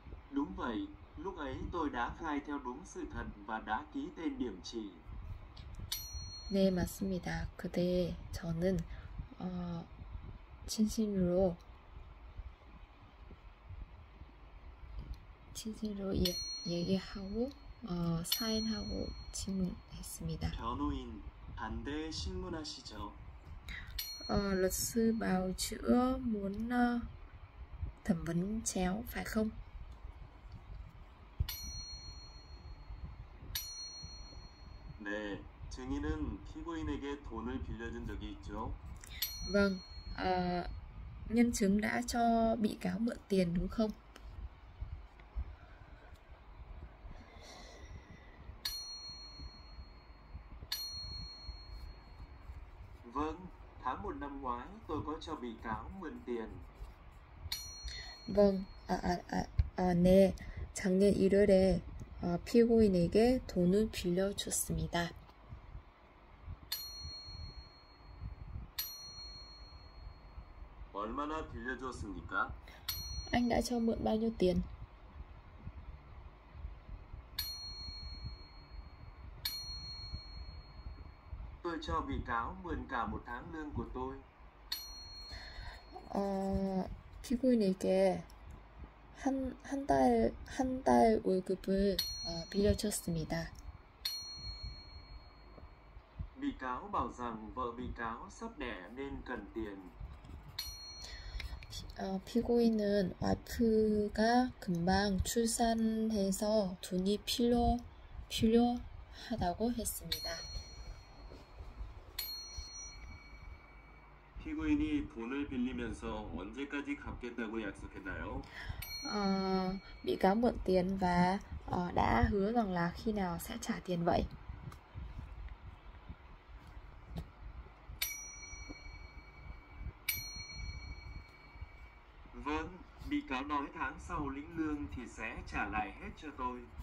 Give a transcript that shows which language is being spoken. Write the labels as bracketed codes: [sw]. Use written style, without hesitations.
[vi] Đúng vậy, lúc ấy tôi đã khai theo đúng sự thật và đã ký tên điểm chỉ. [ko] 네, 맞습니다. 그때 저는 진실로 얘기하고 사인하고 질문했습니다. 변호인, 반대 신문하시죠. [vi] Luật sư bào chữa muốn thẩm vấn chéo phải không? [ko] 네, 증인은 피고인에게 돈을 빌려준 적이 있죠. [vi] Vâng, nhân chứng đã cho bị cáo mượn tiền đúng không? Vâng, tháng 1 năm ngoái tôi có cho bị cáo mượn tiền. Vâng, [ko] 네, 작년 1월에 피고인에게 돈을 빌려줬습니다. 얼마나 빌려줬습니까? [vi] Anh đã cho mượn bao nhiêu tiền? Tôi cho bị cáo mượn cả một tháng lương của tôi. [ko] 피고인에게 한 달 월급을 빌려줬습니다. [vi] Bị cáo bảo rằng vợ bị cáo sắp đẻ nên cần tiền. [ko] 피고인은 와이프가 금방 출산해서 돈이 필요하다고 했습니다. 피고인이 돈을 빌리면서 언제까지 갚겠다고 약속했나요? [vi] Bị cáo mượn tiền và đã hứa rằng là khi nào sẽ trả tiền vậy? Vâng, bị cáo nói tháng sau lĩnh lương thì sẽ trả lại hết cho tôi.